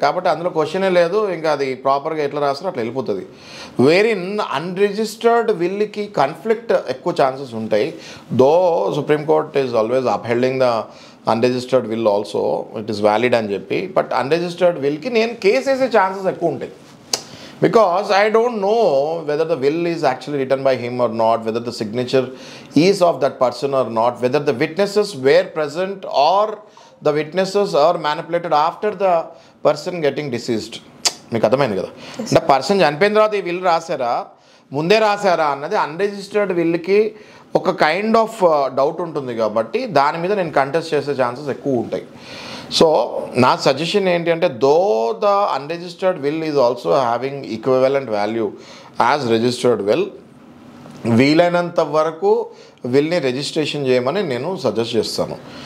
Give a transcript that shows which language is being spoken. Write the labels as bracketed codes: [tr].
[te] కాబట్టి అందులో క్వశ్చనే లేదు, ఇంకా అది ప్రాపర్గా ఎట్లా రాస్తారో అట్లా వెళ్ళిపోతుంది. వేరిన్ అన్రిజిస్టర్డ్ విల్కి కాన్ఫ్లిక్ట్ ఎక్కువ ఛాన్సెస్ ఉంటాయి. [en] though supreme court is always upholding the unregistered will also it is valid [te] అని చెప్పి. బట్ అన్రిజిస్టర్డ్ విల్కి నేను కేసు వేసే ఛాన్సెస్ ఎక్కువ ఉంటాయి. [en] Because I don't know whether the will is actually written by him or not, whether the signature is of that person or not, whether the witnesses were present or the witnesses are manipulated after the person getting deceased. [te] మీకు అర్థమైంది కదా? అంటే person చనిపోయిన తర్వాత ఈ will రాశారా ముందే రాశారా అన్నది అన్రిజిస్టర్డ్ విల్కి ఒక కైండ్ ఆఫ్ డౌట్ ఉంటుంది. కాబట్టి దాని మీద నేను కంటెస్ట్ చేసే ఛాన్సెస్ ఎక్కువ ఉంటాయి. సో నా సజెషన్ ఏంటి అంటే [en] though the unregistered will is also having equivalent value as registered will, [te] వీలైనంత వరకు విల్ని రిజిస్ట్రేషన్ చేయమని నేను సజెస్ట్ చేస్తాను.